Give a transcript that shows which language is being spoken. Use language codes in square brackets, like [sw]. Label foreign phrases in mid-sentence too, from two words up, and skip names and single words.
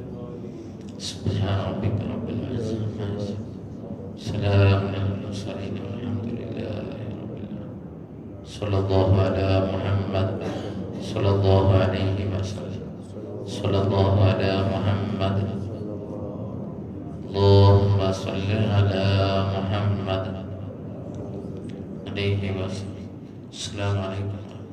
[ar] سبحان ربك رب العزة عما يصفون. سلام على المرسلين والحمد لله رب العالمين. صلى الله على محمد صلى الله عليه وسلم. صلى الله على محمد. اللهم صل على محمد عليه وسلم. السلام عليكم.